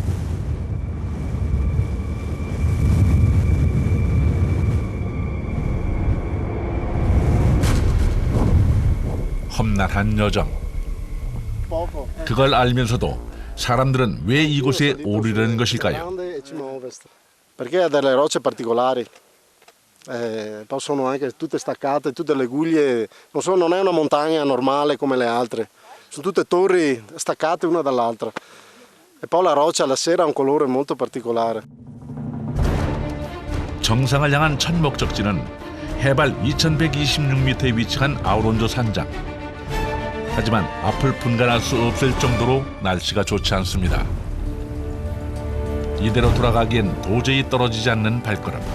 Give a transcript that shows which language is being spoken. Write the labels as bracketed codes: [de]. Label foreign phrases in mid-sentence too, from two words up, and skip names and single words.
[ko] 험난한 여정. 그걸 알면서도 사람들은 왜 이곳에 오르려는 것일까요? [it] Perché ha delle rocce particolari, poi sono anche tutte staccate, tutte le guglie, non è una montagna normale come le altre, sono tutte torri staccate una dall'altra e poi la roccia alla sera ha un colore molto particolare. [ko] 정상을 향한 첫 목적지는 해발 2126m에 위치한 아우론조 산장. 하지만 앞을 분간할 수 없을 정도로 날씨가 좋지 않습니다. 이대로 돌아가기엔 도저히 떨어지지 않는 발걸음.